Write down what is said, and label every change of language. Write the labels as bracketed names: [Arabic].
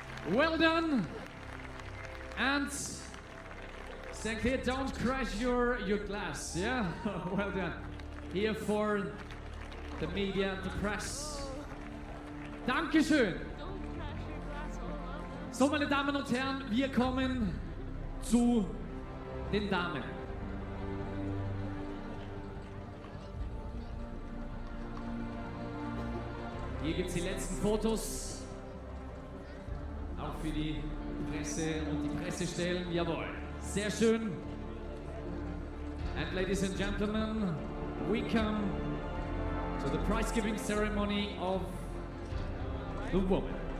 [English] Well done. And stand clear, don't crash your glass, yeah? Well done. Here for the media and the press. [German] Dankeschön. So, meine Damen und Herren, wir kommen zu den Damen. Hier gibt es die letzten Fotos, auch für die Presse und die Pressestellen. Jawohl, sehr schön. [English] And ladies and gentlemen, we come to the prize giving ceremony of the woman.